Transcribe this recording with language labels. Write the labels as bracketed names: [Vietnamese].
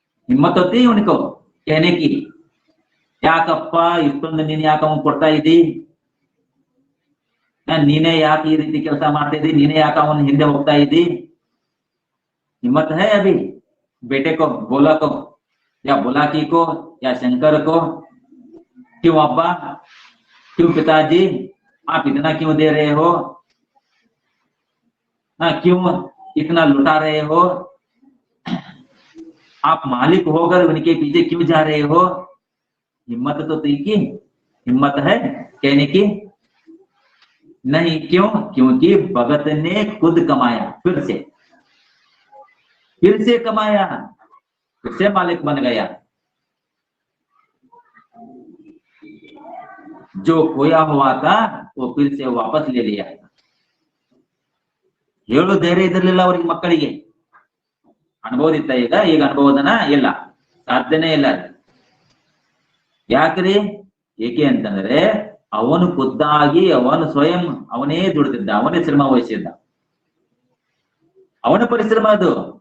[Hindi] हिम्मत होती है उनको कहने की, [Kannada] ಯಾಕಪ್ಪ ಇಷ್ಟೊಂದು ನೀನ್ ಯಾಕೆ ಅವನ್ ಕೊಡ್ತಾ ಇದ್ದಿ, ನೀನೇ ಯಾಕೆ ಈ ರೀತಿ ಕೆಲಸ ಮಾಡ್ತಾ ಇದ್ದಿ, ನೀನೇ ಯಾಕೆ ಅವನ ಹಿಂದೆ ಹೋಗ್ತಾ ಇದ್ದಿ? [Hindi] हिम्मत है अभी बेटे को बोला को या बुलाकी को या शंकर को, क्यों अब्बा, क्यों पिताजी आप इतना क्यों दे रहे हो, क्यों इतना लुटा रहे हो, आप मालिक होकर उनके पीछे क्यों जा रहे हो? हिम्मत तो की हिम्मत है कहने की? नहीं। क्यों? क्योंकि भगत ने खुद कमाया, फिर से कमाया, फिर से मालिक बन गया। जो खोया हुआ था वो फिर से वापस ले लिया। [Kannada] ಹೇಳು ಧೈರ್ಯ ಇದ್ರಲಿಲ್ಲ ಅವ್ರಿಗೆ, ಮಕ್ಕಳಿಗೆ ಅನುಭವದಿತ್ತ, ಈಗ ಅನುಭವದನ ಇಲ್ಲ, ಸಾಧ್ಯನೇ ಇಲ್ಲ. ಯಾಕ್ರಿ? ಏಕೆ ಅಂತಂದ್ರೆ ಅವನು ಖುದ್ದಾಗಿ ಅವನು ಸ್ವಯಂ ಅವನೇ ದುಡಿದಿದ್ದ, ಅವನೇ ಶ್ರಮ ವಹಿಸಿದ್ದ, ಅವನ ಪರಿಶ್ರಮ ಅದು.